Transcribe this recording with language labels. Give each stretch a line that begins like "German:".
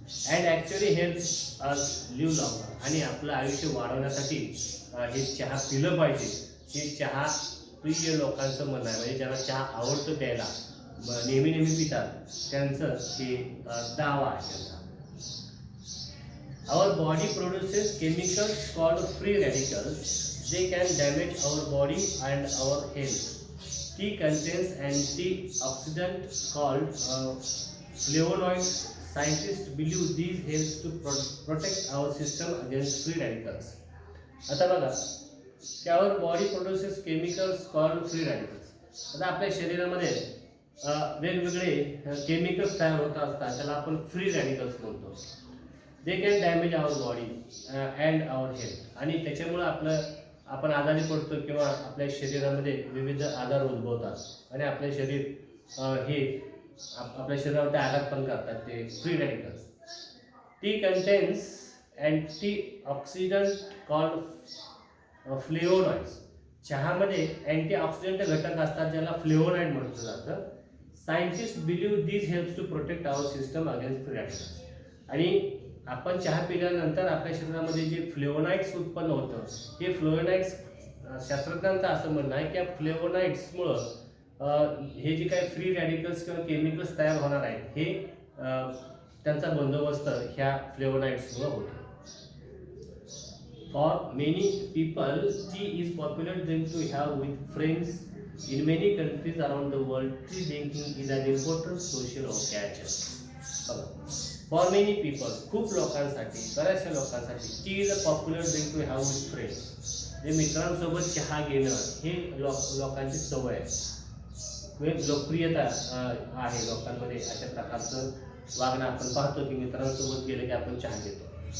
English: and actually helps us live longer,
Marathi: आणि आपलं आयुष्य वाढवण्यासाठी हे चहा पिलं पाहिजे. हे चहा प्रिय लोकांचं म्हणणं आहे, म्हणजे ज्यांना चहा आवडतो प्यायला, नेहमी पितात, त्यांचं हे दावा आहे त्यांचा.
English: Our body produces chemicals called free radicals. They can damage our body and our health. Tea contains antioxidants called flavonoids. Scientists believe these helps to protect our system against free radicals.
Marathi: आता बघा,
English: त्यावर body produces chemicals called free radicals.
Marathi: आता आपल्या शरीरामध्ये वेगवेगळे chemicals तयार होत असतात, त्याला आपण फ्री रॅडिकल्स म्हणतो.
English: they can damage our body and our health,
Marathi: आणि त्याच्यामुळे आपण आजारी पडतो किंवा आपल्या शरीरामध्ये विविध आजार उद्भवतात आणि आपले शरीर हे आपल्या शरीरावर आघात पण करतात ते free radicals.
English: Tea contains antioxidant called flavonoids.
Marathi: चहामध्ये अँटीऑक्सिडंट घटक असतात ज्याला फ्लेवोनॉइड म्हटलं जातं.
English: Scientist believe this helps to protect our system against free radicals.
Marathi: आणि आपण चहा पिल्यानंतर आपल्या शरीरामध्ये जे फ्लेवोनाइड्स उत्पन्न होतं, हे फ्लेवोनाइड्स, शास्त्रज्ञांचं असं म्हणणं आहे की या फ्लेवोनाइड्समुळं हे जे काही फ्री रॅडिकल्स किंवा केमिकल्स तयार होणार आहेत, हे त्यांचा बंदोबस्त ह्या फ्लेवोनाइड्समुळं होतो.
English: For many people tea is popular drink to have with friends. In many countries around the world, tea drinking is an important social occasion. For many people,
Marathi: खूप लोकांसाठी, बऱ्याचशा लोकांसाठी
English: Tea is a popular drink to have with friends.
Marathi: हे मित्रांसोबत चहा घेणं हे लोकांची सवय आहे, लोकप्रियता आहे लोकांमध्ये. अशा प्रकारचं वागणं आपण पाहतो की मित्रांसोबत गेलं की आपण चहा घेतो.